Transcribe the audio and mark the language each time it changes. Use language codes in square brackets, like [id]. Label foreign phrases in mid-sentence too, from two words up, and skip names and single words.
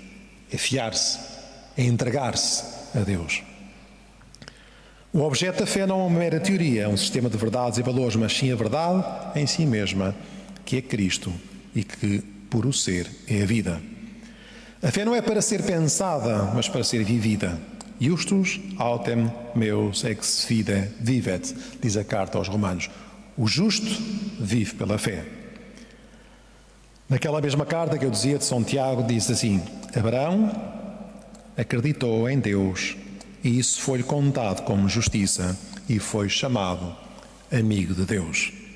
[pt] É fiar-se, é entregar-se a Deus. O objeto da fé não é uma mera teoria, é um sistema de verdades e valores, mas sim a verdade em si mesma, que é Cristo e que, por o ser, é a vida. A fé não é para ser pensada, mas para ser vivida. [la] Justus autem meus ex fide vivet, [pt] diz a carta aos Romanos. O justo vive pela fé. Naquela mesma carta que eu dizia de São Tiago, diz assim: Abraão acreditou em Deus e isso foi-lhe contado como justiça e foi chamado amigo de Deus.